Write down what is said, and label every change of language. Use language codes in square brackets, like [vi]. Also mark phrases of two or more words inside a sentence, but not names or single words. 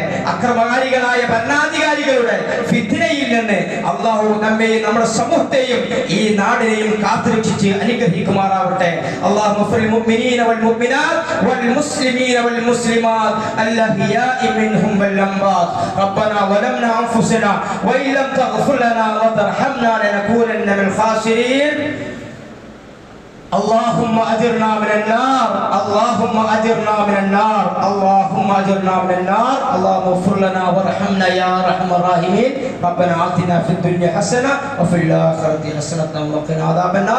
[ml] അക്രമകാരികളായ ഭരണാധികാരികളുടെ ഫിത്നയിൽ നിന്ന് അള്ളാഹു നമ്മെയും നമ്മുടെ സമൂഹത്തെയും ഈ നാടിനെയും കാത്തുരക്ഷിച്ച് അനുഗ്രഹിക്കുമാറാവട്ടെ. [ar] اللهم في المؤمنين والمؤمنات والمسلمين والمسلمات الأحياء منهم والأموات. ربنا ظلمنا أنفسنا وإن لم تغفر لنا وترحمنا لنكونن من الخاسرين. اللهم أجرنا من النار اللهم أجرنا من النار اللهم أجرنا من النار. اللهم اغفر لنا وارحمنا يا أرحم الراحمين. ربنا آتنا في الدنيا حسنة وفي الآخرة حسنة وقنا عذاب النار.